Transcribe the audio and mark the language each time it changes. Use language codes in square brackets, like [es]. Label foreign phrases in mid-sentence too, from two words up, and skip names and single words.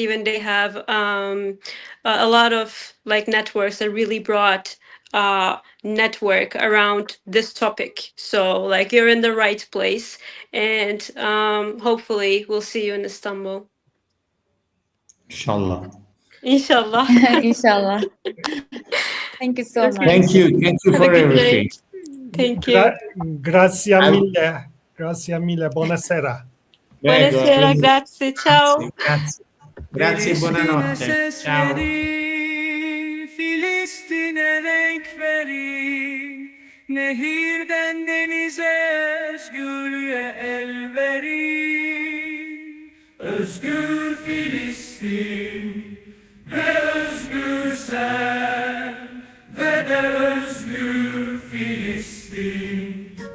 [en] Even they have a lot of like networks, a really broad network around this topic. So like you're in the right place, and hopefully we'll see you in Istanbul. Inshallah. Inshallah. İnşallah. Thank you so much. Thank you. Thank you Have a for good everything. night. Thank you. [it] Grazie mille. Grazie mille. Buonasera. Buonasera, grazie, ciao. Grazie. Grazie, [tr] Filistin'e [it] buonanotte. [tr] ses [it] Ciao. [tr] verin, Filistin'e renk verin, nehirden denize özgürlüğe el verin. Özgür Filistin ve özgür sen ve de özgür Filistin.